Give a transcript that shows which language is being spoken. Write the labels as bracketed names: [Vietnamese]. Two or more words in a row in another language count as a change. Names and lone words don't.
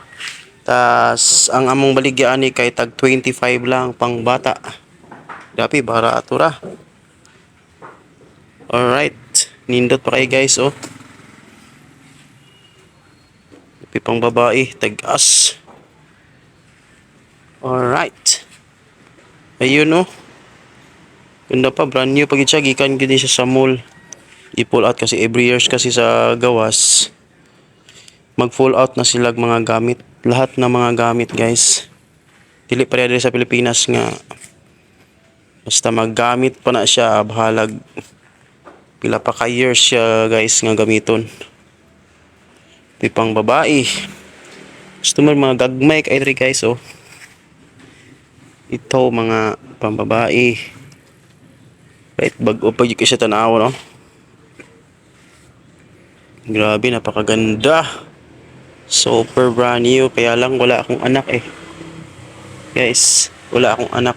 [Cebuano] Tas ang among baligyan ni kay tag 25 lang pang bata. Grabe, barato ra. Alright. Nindot pa kayo guys, oh. Grabe pang babae, tag-as. Alright. Ayun, oh. Ganda pa, brand new pag siya, gikan gid siya sa mall. I-pull out kasi [English] every years [Cebuano] kasi sa gawas. Mag-full out na sila mga gamit. [Filipino] Lahat ng mga gamit, guys. [Cebuano] Dili pa rin sa Pilipinas nga. Basta maggamit pa na siya, bahalag. Pila pa ka years siya, guys, nga gamiton. Pipang babae. Gusto mo mga gagmay kay diri guys, oh. [Filipino] Ito mga pambabae. [Cebuano] Right, bag-o pag yung siya tanaw, no? [Filipino] Grabe, napakaganda. [English] Super brand new. [Filipino] Kaya lang wala akong anak eh. Guys, wala akong anak.